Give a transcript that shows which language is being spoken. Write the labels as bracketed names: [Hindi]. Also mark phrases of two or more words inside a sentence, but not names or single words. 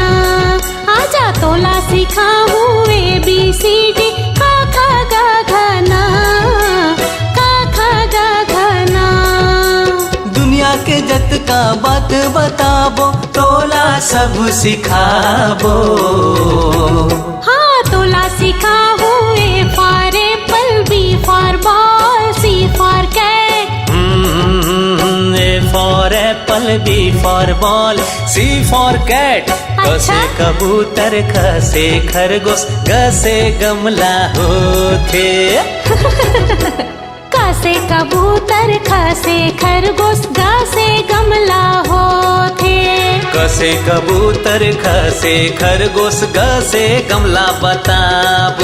[Chhattisgarhi] आजा तोला सिखाऊं ABCD, क ख ग घ न, क ख ग घ न। दुनिया के जत का बात बताबो, तोला सब सिखाबो। हाँ, तोला सिखाऊं [English] A for apple, B for ball, C for cat। A for apple, B for ball, C for cat। [Chhattisgarhi] क से कबूतर, ख से खरगोश, ग से गमला होथे। क से कबूतर, ख से खरगोश, ग से गमला होथे। क से कबूतर, ख से खरगोश, ग से गमला बताबो।